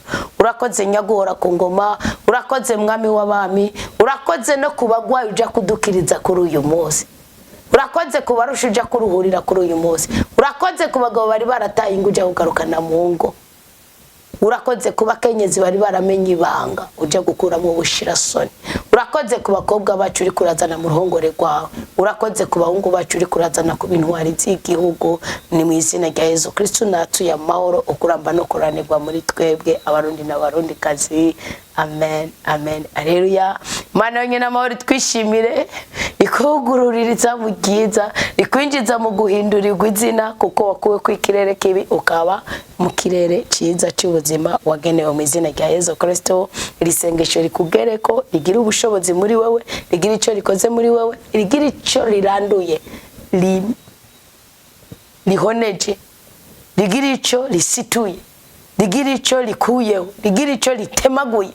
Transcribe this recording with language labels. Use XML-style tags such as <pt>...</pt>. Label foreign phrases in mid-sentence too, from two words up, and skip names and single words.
<rn>Urakoze nyaguhora ku ngoma, urakoze mwami w'abami, urakoze no kubagwaye uja kudukiriza kuri uyu munsi, urakoze kubarusha uja kuruhurira kuri uyu munsi, urakoze kubagabo bari barataye inguja kugarukana mu ngo, urakoze kuba kenyezi bari baramenye ibanga uja gukura mu bushirasoni, urakoze ku bakobwa bacu uri kurazana mu ruhongore rwawe, urakoze ku bahungu bacu uri kurazana ku bintwari z'igihugu. Ni mu izina rya Yesu Kristo natuye amahoro, ukuramba no kuranirwa muri twebwe abarundi n'abarundikazi. Amen, amen, haleluya. Mana yonyine amahoro twishimire, ikuguruririza mu byiza, ikwinjiza mu guhindurirwa izina, kuko wakuwe ku ikirere kibi ukaba mu kirere cyiza cy'ubuzima wagenewe mu izina rya Yesu Kristo. Iri sengesho rikugereko, rigira ubushobozi muri wewe, rigira icyo rikoze muri wewe, rigira icyo riranduye, lihoneje, rigira icyo risituye, rigira icyo likuyeho, rigira icyo litemaguye.</rn>